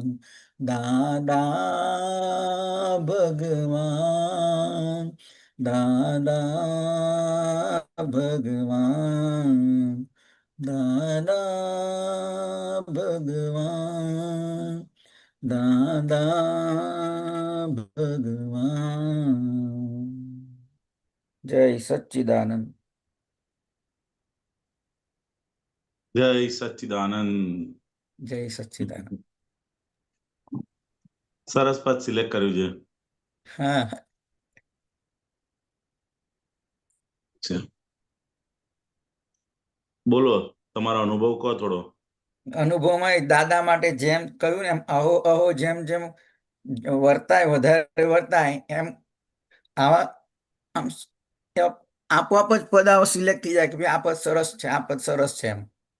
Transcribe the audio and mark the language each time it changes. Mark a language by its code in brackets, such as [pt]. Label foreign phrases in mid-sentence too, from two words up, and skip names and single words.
[hi] दादा भगवान दादा भगवान दादा भगवान दादा भगवान। जय सच्चिदानंद। जय सच्चिदानंद। जय सच्चिदानंद। [gu] સરસ પદ સિલેક્ટ કર્યું છે। હા બોલો તમારો અનુભવ કહો થોડો। અનુભવમાં દાદા માટે જેમ કહ્યું ને એમ અહો અહો જેમ જેમ વર્તાય વધારે વર્તાય એમ આવા આમ આપોઆપ જ પદ આવો સિલેક્ટ થઈ જાય કે ભાઈ આ પદ સરસ છે આ પદ સરસ છે એમ।